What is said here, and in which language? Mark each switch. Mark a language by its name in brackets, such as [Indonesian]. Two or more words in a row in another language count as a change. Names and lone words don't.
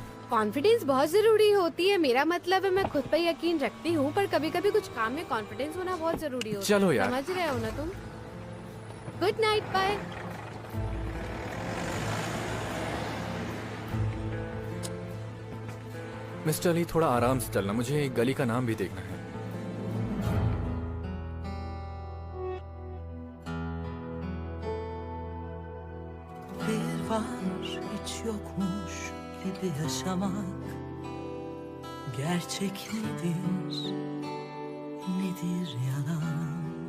[Hindi] कॉन्फिडेंस बहुत जरूरी होती है, मेरा मतलब है मैं खुद पर यकीन रखती हूँ, पर कभी कभी कुछ काम में कॉन्फिडेंस होना बहुत जरूरी होता है। चलो यार। समझ रहे हो ना तुम? [English] good night, [Hindi] बाय। मिस्टर अली, थोड़ा आराम से चलना, मुझे गली का नाम भी देखना है। [Turkish] Bir var hiç yokmuş gibi yaşamak. Gerçek nedir, nedir yalan?